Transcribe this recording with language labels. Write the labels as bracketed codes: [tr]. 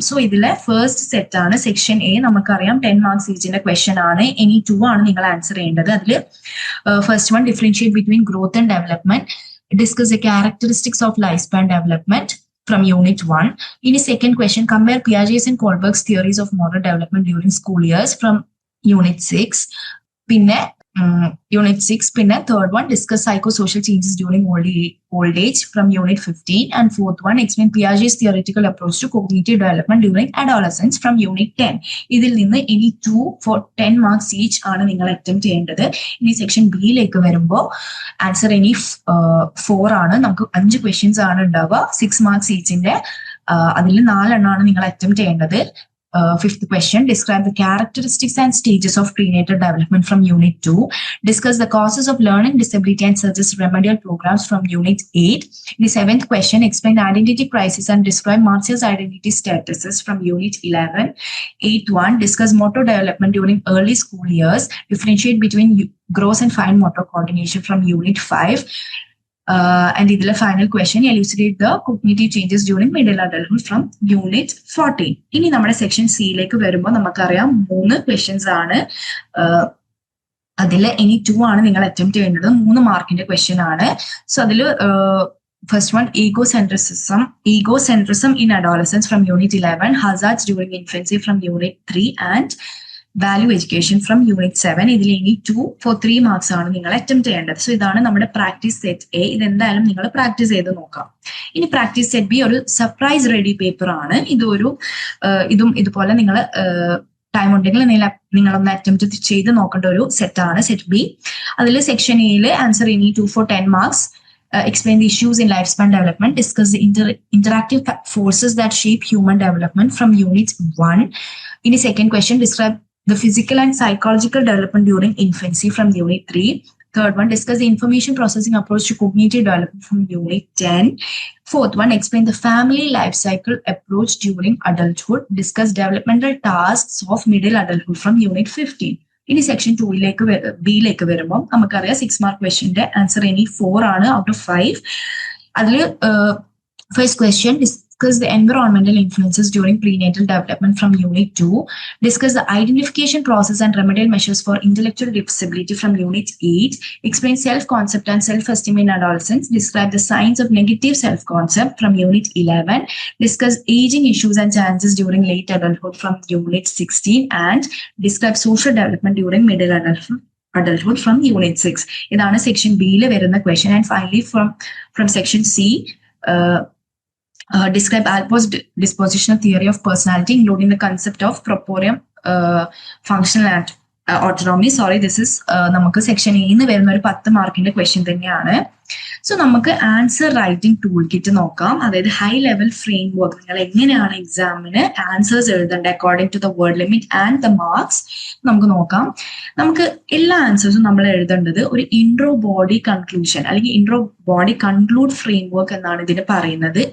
[ml] So ഇതിലെ first set ആണ് section A. നമുക്കറിയാം 10 മാർക്സ് ഈച്ചിന്റെ ക്വസ്റ്റ്യൻ ആണ്. ഇനി 2 ആണ് നിങ്ങൾ ആൻസർ ചെയ്യേണ്ടത്. അതിൽ first one, [en] Differentiate between growth and development, discuss the characteristics of life span development from unit 1. [ml] ഇനി [en] second question, compare Piaget's and Kohlberg's theories of motor development during school years from unit 6. [ml] പിന്നെ [en] unit 6. പിന്നെ third one, discuss psychosocial changes during old age from unit 15. And fourth one, explain Piaget's theoretical approach to cognitive development during adolescence from unit 10. [ml] ഇതിൽ നിന്ന് ഇനി 2 [en] for 10 marks each [ml] ആണ് നിങ്ങൾ attempt ചെയ്യേണ്ടത്. ഇനി section ബിയിലേക്ക് വരുമ്പോൾ ആൻസർ ഇനി 4 ആണ്. നമുക്ക് 5 ക്വസ്റ്റ്യൻസ് ആണ് ഉണ്ടാവുക, 6 മാർക്സ് ഈച്ചിന്റെ. അതിൽ 4 എണ്ണമാണ് നിങ്ങൾ അറ്റംപ്റ്റ് ചെയ്യേണ്ടത്. [en] Fifth question, describe the characteristics and stages of prenatal development from unit 2. Discuss the causes of learning disability and suggest remedial programs from unit 8. The 7th question, explain identity crisis and describe Marcia's identity statuses from unit 11. 8th one, discuss motor development during early school years, differentiate between gross and fine motor coordination from unit 5. And the final question, elucidate the cognitive changes during middle adulthood from unit 14. [ml] ഇനി നമ്മുടെ section സിയിലേക്ക് വരുമ്പോൾ നമുക്കറിയാം 3 questions ആണ്. അതിൽ ഇനി 2 ആണ് നിങ്ങൾ അറ്റംപ്റ്റ് ചെയ്യേണ്ടത്. 3 മാർക്കിന്റെ ക്വസ്റ്റ്യൻ ആണ്. സോ അതിൽ first one, [en] egocentrism in adolescence from unit 11, hazards during infancy from unit 3, and value education from unit 7. [ml] ഇതിൽ ഇനി 2 for 3 മാർക്സ് ആണ് നിങ്ങൾ അറ്റംപ്റ്റ് ചെയ്യേണ്ടത്. സോ ഇതാണ് നമ്മുടെ പ്രാക്ടീസ് സെറ്റ് A. ഇതെന്തായാലും നിങ്ങൾ പ്രാക്ടീസ് ചെയ്ത് നോക്കാം. ഇനി പ്രാക്ടീസ് സെറ്റ് B ഒരു സർപ്രൈസ് റെഡി പേപ്പർ ആണ്. ഇതും ഇതുപോലെ നിങ്ങൾ ടൈം ഉണ്ടെങ്കിൽ നിങ്ങളൊന്ന് അറ്റംപ്റ്റ് ചെയ്ത് നോക്കേണ്ട ഒരു സെറ്റ് ആണ് സെറ്റ് B. അതിൽ സെക്ഷൻ A ആൻസർ ഇനി 2 for 10 marks. [en] Explain the issues in lifespan development, discuss the interactive forces that shape human development from unit 1. In the second question, describe the physical and psychological development during infancy from unit 3. Third one, discuss the information processing approach to cognitive development from unit 10. Fourth one, explain the family life cycle approach during adulthood, discuss developmental tasks of middle adulthood from unit 15. [ml] ഇനി section 2 വരുമ്പോൾ നമുക്കറിയാം 6 mark ക്വസ്റ്റ്യന്റെ answer ഇനി 4 ആണ് out of 5. അതിൽ first question, [en] discuss the environmental influences during prenatal development from unit 2. Discuss the identification process and remedial measures for intellectual disability from unit 8. Explain self-concept and self-esteem in adolescence. Describe the signs of negative self-concept from unit 11. Discuss aging issues and challenges during late adulthood from unit 16. And describe social development during middle adulthood from unit 6. [ml] ഇതാണ് section ബിയിൽ വരുന്ന question. [en] And finally from section C, describe Alport's dispositional theory of personality, including the concept of proprium functional autonomy. Sorry, this is [ml] നമുക്ക് section E വരുന്ന ഒരു 10 മാർക്കിന്റെ question തന്നെയാണ്. So നമുക്ക് answer writing tool kit നോക്കാം. അതായത് ഹൈ ലെവൽ ഫ്രെയിം വർക്ക്, നിങ്ങൾ എങ്ങനെയാണ് എക്സാമിന് ആൻസേഴ്സ് എഴുതേണ്ടത് [en] according to the word limit and the marks [ml] നമുക്ക് നോക്കാം. നമുക്ക് എല്ലാ ആൻസേഴ്സും നമ്മൾ എഴുതേണ്ടത് ഒരു ഇൻട്രോ ബോഡി കൺക്ലൂഷൻ അല്ലെങ്കിൽ intro body conclude frame work എന്നാണ് ഇതിന് പറയുന്നത്.